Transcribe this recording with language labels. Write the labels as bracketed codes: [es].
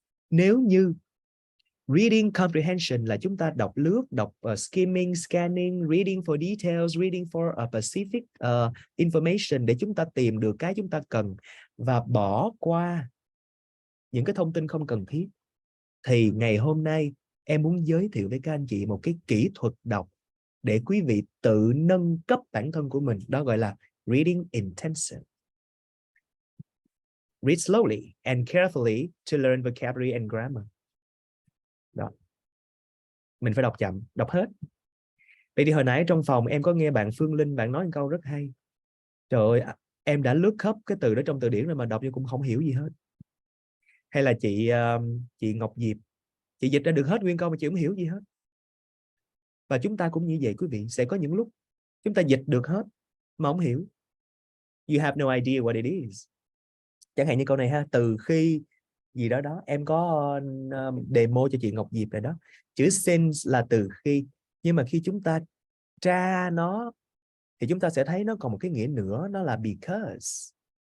[vi] Nếu như Reading Comprehension là chúng ta đọc lướt, đọc [en] skimming, scanning, reading for details, reading for a specific information [vi] để chúng ta tìm được cái chúng ta cần và bỏ qua những cái thông tin không cần thiết. Thì ngày hôm nay em muốn giới thiệu với các anh chị một cái kỹ thuật đọc để quý vị tự nâng cấp bản thân của mình. Đó gọi là Reading Intensive. [en] Read slowly and carefully to learn vocabulary and grammar. [vi] Đó. Mình phải đọc chậm, đọc hết. Vậy thì hồi nãy trong phòng em có nghe bạn Phương Linh, bạn nói một câu rất hay. Trời ơi, em đã lướt khắp cái từ đó trong từ điển rồi mà đọc nhưng cũng không hiểu gì hết. Hay là chị Ngọc Diệp, chị dịch ra được hết nguyên câu mà chị không hiểu gì hết. Và chúng ta cũng như vậy quý vị, sẽ có những lúc chúng ta dịch được hết mà không hiểu. [en] You have no idea what it is. [vi] Chẳng hạn như câu này ha, từ khi gì đó em có demo cho chị Ngọc Diệp rồi đó. Chữ since là từ khi, nhưng mà khi chúng ta tra nó thì chúng ta sẽ thấy nó còn một cái nghĩa nữa, nó là because.